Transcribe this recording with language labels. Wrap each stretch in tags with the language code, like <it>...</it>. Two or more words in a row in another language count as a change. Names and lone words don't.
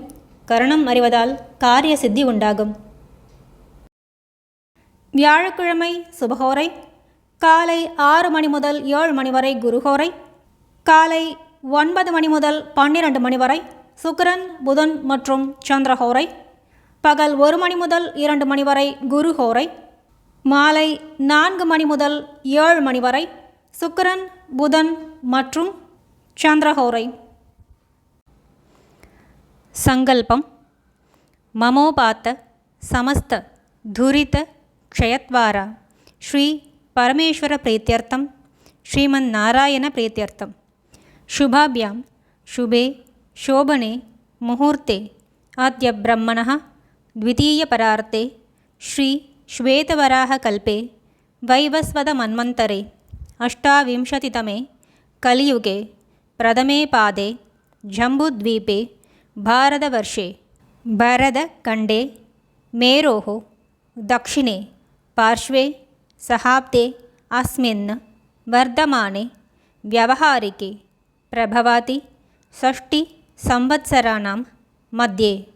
<ta>கரணம் அறிவதால் காரிய சித்தி உண்டாகும். வியாழக்கிழமை சுபஹோரை காலை 6 மணி முதல் 7 மணி வரை குருஹோரை, காலை 9 மணி முதல் 12 மணி வரை சுக்கிரன் புதன் மற்றும் சந்திரஹோரை, பகல் 1 மணி முதல் 2 மணி வரை குருஹோரை, மாலை 4 மணி முதல் 7 மணி வரை சுக்கிரன் புதன் மற்றும் சந்திரஹோரை.</ta> <sa>संकल्पम्। ममोपात्त समस्त दुरित क्षयद्वारा श्री परमेश्वर प्रीत्यर्थम् श्रीमन्नारायण प्रीत्यर्थम् शुभाभ्यां शुभे शोभने मुहूर्ते अद्य ब्रह्मणः द्वितीयपरार्ते श्री श्वेतवराहकल्पे वैवस्वतमन्वन्तरे 28तमे कलियुगे प्रथमे पादे जम्बूद्वीपे भारतवर्षे भरतखण्डे मेरोः दक्षिणे पार्श्वे सहाब्दे अस्मिन् वर्धमाने व्यावहारिके प्रभवाति 6 संवत्सराणां मध्ये</sa>